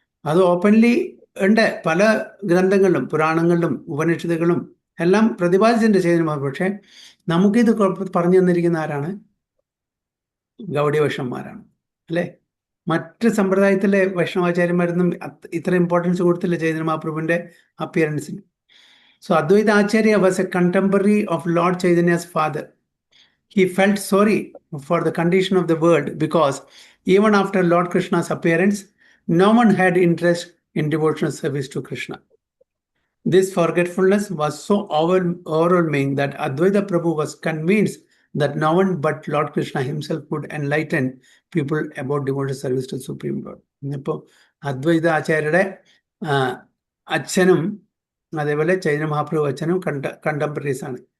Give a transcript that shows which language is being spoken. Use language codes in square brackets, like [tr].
[ml] അത് ഓപ്പൺലി ഉണ്ട്. പല ഗ്രന്ഥങ്ങളിലും പുരാണങ്ങളിലും ഉപനിഷത്തുകളും എല്ലാം പ്രതിപാദിച്ചിട്ടുണ്ട് ചൈതന്യ മഹാപ്രഭു. പക്ഷേ നമുക്കിത് പറഞ്ഞു തന്നിരിക്കുന്ന ആരാണ്? ഗൗഡീയ വൈഷ്ണവന്മാരാണ് അല്ലേ? മറ്റ് സമ്പ്രദായത്തിലെ വൈഷ്ണവാചാര്യന്മാരൊന്നും ഇത്ര ഇമ്പോർട്ടൻസ് കൊടുത്തില്ല Chaitanya മഹാപ്രഭുവിൻ്റെ അപ്പിയറൻസിന്. [en] So Advaita Acharya was a contemporary of Lord Chaitanya's father. He felt sorry for the condition of the world because even after Lord Krishna's appearance, no one had interest in devotional service to Krishna. This forgetfulness was so overwhelming that Advaita Prabhu was convinced that no one but Lord Krishna himself could enlighten people about devotional service to Supreme Lord. [ml] ഇപ്പോൾ അദ്വൈത ആചാര്യരുടെ അച്ഛനും അതേപോലെ ചൈതന്യ മഹാപ്രഭു അച്ഛനും contemporaries ആണ്.